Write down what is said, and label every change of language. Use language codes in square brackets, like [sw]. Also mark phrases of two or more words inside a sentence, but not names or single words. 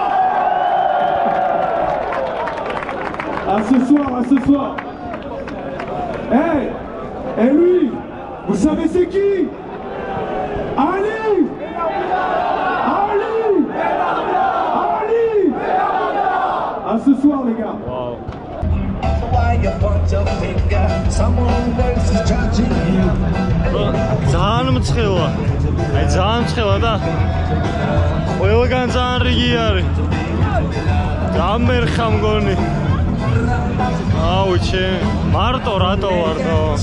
[fr] À ce soir. Et lui, vous savez c'est qui? Ali. À ce soir les gars. [ka] Wow. ძალიან მცხელა. აი ძალიან მცხელა და ყველგან ძალიან რიგი არის. დამერხა მგონი. აუ ჩემ მარტო რატო ვარდო?